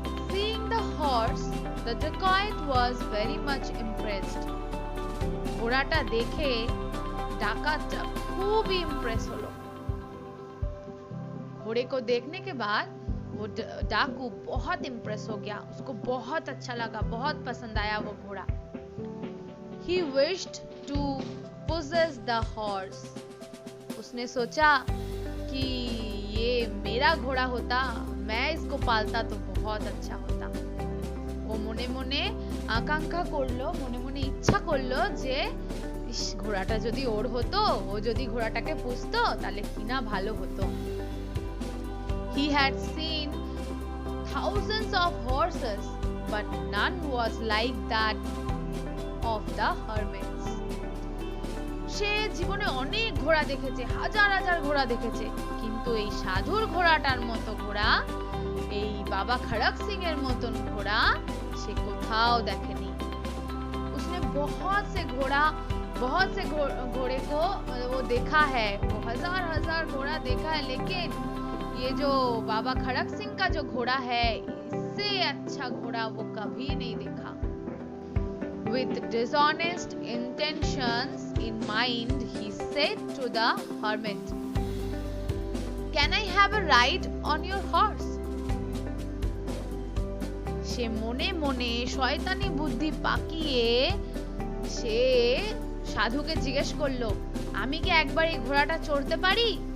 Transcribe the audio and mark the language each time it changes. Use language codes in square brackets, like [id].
[en] Seeing the horse, the dacoit was very much impressed. [bn] ঘোড়াটা দেখে ডাকাতটা [hi] खूब इम्प्रेस [bn] হলো। [hi] घोड़े को देखने के बाद वो डाकू बहुत इम्प्रेस हो गया, उसको बहुत अच्छा लगा, बहुत पसंद आया वो घोड़ा। [en] He wished to possess the horse. [hi] उसने सोचा कि ये मेरा घोड़ा होता, मैं इसको पालता तो बहुत अच्छा होता। वो [bn] মনে মনে আকাঙ্ক্ষা করলো, মনে মনে ইচ্ছা করলো যে ইস, ঘোড়াটা যদি ওর হতো, ও যদি ঘোড়াটাকে পুষতো তাহলে কিনা ভালো হতো। [en] He had seen thousands of horses, but none was like that of the hermits. [bn] সে জীবনে অনেক ঘোড়া দেখেছে, হাজার হাজার ঘোড়া দেখেছে, কিন্তু এই সাধুর ঘোড়াটার মতো ঘোড়া, এই বাবা খড়ক সিং এর মতন ঘোড়া সে কোথাও দেখেনি। [hi] उसने बहुत से घोड़े को वो देखा है, वो हजार हजार घोड़ा देखा है, लेकिन ये जो बाबा खड़क सिंह का जो घोड़ा है, इससे अच्छा घोड़ा वो कभी नहीं देखा। [en] With dishonest intentions in mind, he said to the hermit, Can I have a ride on your horse? [bn] সে মনে মনে শয়তানি বুদ্ধি পাকিয়ে সে সাধুকে জিজ্ঞেস করলো, আমি কি একবার এই ঘোড়াটা চড়তে পারি?